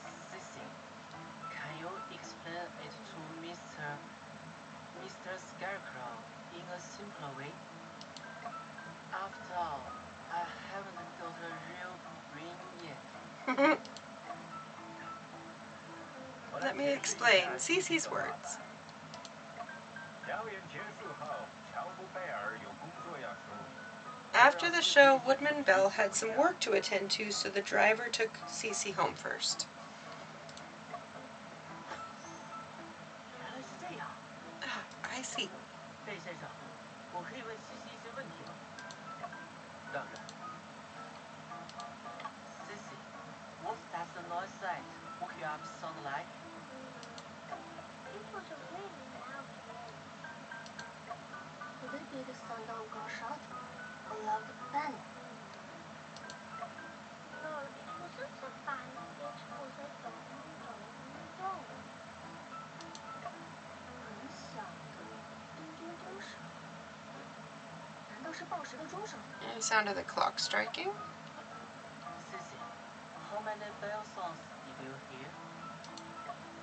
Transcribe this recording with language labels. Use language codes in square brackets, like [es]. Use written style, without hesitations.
[en] Sissy, can you explain it to Mr. Scarecrow in a simpler way? After all, I haven't got a real brain yet. Let me explain Cece's words. [zh] 表演结束后，乔布贝尔有工作要处理。 [en] After the show, Woodman Bell had some work to attend to, so the driver took Cece home first. [zh] 原来是这样。 [en] I see. [zh] 贝先生，我可以问西西一些问题吗？当然。 [en] Sissy, what does the noise that woke you up sound like? It was a really loud noise. Could it be the sound of gunshot? A loud bang? No, it wasn't a bang. It was a dong, dong, dong. [zh] 很响的叮叮叮声，难道是报时的钟声？ [en] The sound of the clock striking. Sissy, how many bell sounds did you hear?